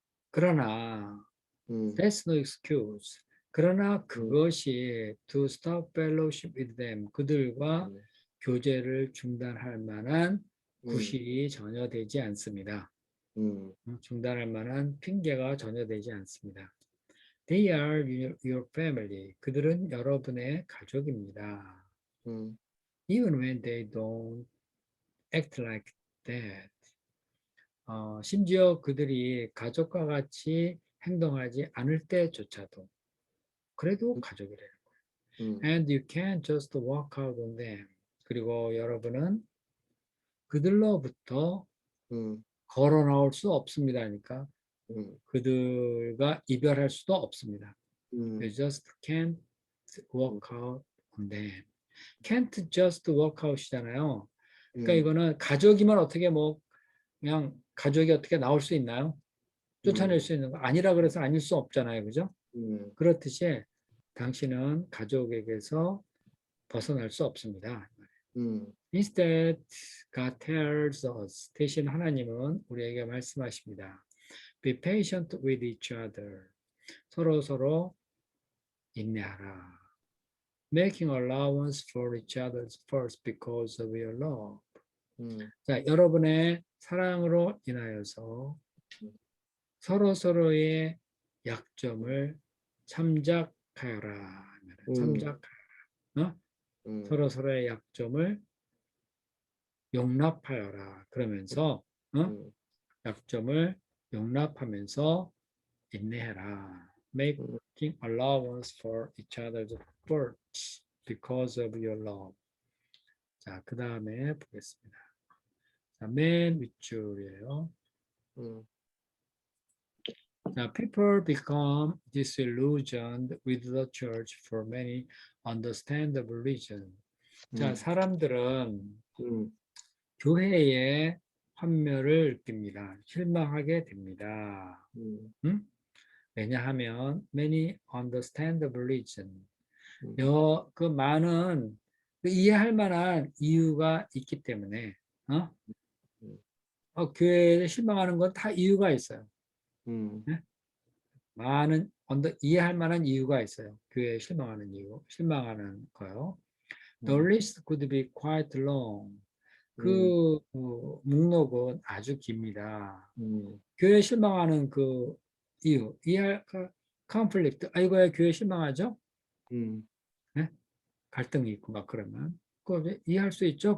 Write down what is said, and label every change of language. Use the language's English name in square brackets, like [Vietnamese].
[English] 그러나 that's no excuse. [Korean] 그러나 그것이 [English] to stop fellowship with them, [Korean] 그들과 교제를 중단할 만한 구실이 전혀 되지 않습니다. 중단할 만한 핑계가 전혀 되지 않습니다. [English] They are your family. [Korean] 그들은 여러분의 가족입니다. [English] Even when they don't act like that. [Korean] 심지어 그들이 가족과 같이 행동하지 않을 때조차도 그래도 가족이래요. [English] And you can't just walk out on them. [Korean] 그리고 여러분은 그들로부터 걸어 나올 수 없습니다. 그러니까 그들과 이별할 수도 없습니다. [English] You just can't walk out on them. Can't just walk out이잖아요. [Korean] 그러니까 이거는 가족이면 어떻게 그냥 가족이 어떻게 나올 수 있나요? 쫓아낼 수 있는 거 아니라 그래서 아닐 수 없잖아요. 그죠? 그렇듯이 당신은 가족에게서 벗어날 수 없습니다. [English] Instead, God tells us, [Korean] 대신 하나님은 우리에게 말씀하십니다. [English] Be patient with each other. [Korean] 서로 인내하라. [English] Making allowance for each other first because of your love. [Korean] 자, 여러분의 사랑으로 인하여서 서로의 약점을 참작하여라. 참작하여라. 서로의 약점을 용납하여라. 그러면서 약점을 용납하면서 인내해라. [English] Making allowance for each other's faults because of your love. [Korean] 자, 그 다음에 보겠습니다. 자, 맨 윗줄이에요. [English] Now, people become disillusioned with the church for many understandable reasons. [Korean] 자, 사람들은 음, 교회의 환멸을 느낍니다. 실망하게 됩니다. 음, 응? [English] 왜냐하면 many understandable reason. 음, [Korean] 그 많은 그 이해할 만한 이유가 있기 때문에 어? 음, 교회에 실망하는 건 다 이유가 있어요. 음, 네? 많은 이해할 만한 이유가 있어요. 교회에 실망하는 이유, 실망하는 거요. [English] The 음, list could be quite long. 음, [Korean] 그 목록은 아주 깁니다. 음, 교회 실망하는 그 이유, 이해할 컨플릭트. 아이고야 교회 실망하죠? 음, 네? 갈등이 있고 막 그러면 그 이해할 수 있죠?